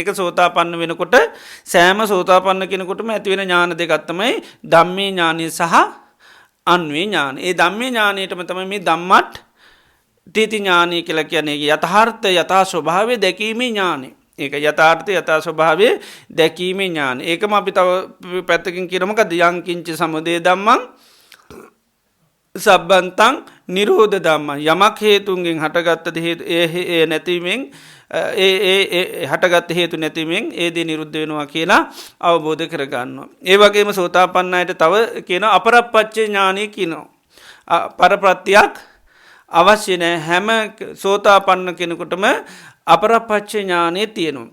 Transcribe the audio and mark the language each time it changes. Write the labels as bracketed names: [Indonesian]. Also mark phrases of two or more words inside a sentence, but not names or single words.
[Sinhala] ඒක සෝතාපන්න වෙනකොට සෑම සෝතාපන්න කෙනෙකුටම ඇති වෙන ඥාන දෙකක් තමයි ධම්මේ ඥානය සහ අන්වේ ඥානය. ඒ ධම්මේ ඥානයටම තමයි මේ ධම්මත් තීති ඥානය කියලා කියන්නේ. යථාර්ථ යථා ස්වභාවය දැකීමේ ඥානය. ඒක යථාර්ථ යථා ස්වභාවය දැකීමේ ඥානය. ඒකම අපි තව පැත්තකින් කියනවා මොකද? [Pali] යං කිංච සමුදය ධම්මං සබ්බන්තං නිරෝධ ධම්මං. [Sinhala] යමක් හේතුන්ගෙන් හටගත්ත හේතු ඒ නැතිවීමෙන් ඒ හටගත් හේතු නැතිවීමෙන් ඒ දේ නිරුද්ධ වෙනවා කියලා අවබෝධ කරගන්නවා. ඒ වගේම සෝතාපන්න අයට තව කියනවා අපරප්පච්චේ ඥානය කියනවා. පරප්‍රත්‍යක් අවශ්‍ය නෑ හැම සෝතාපන්න කෙනෙකුටම අපරපච්ච ඥානය තියෙනවා.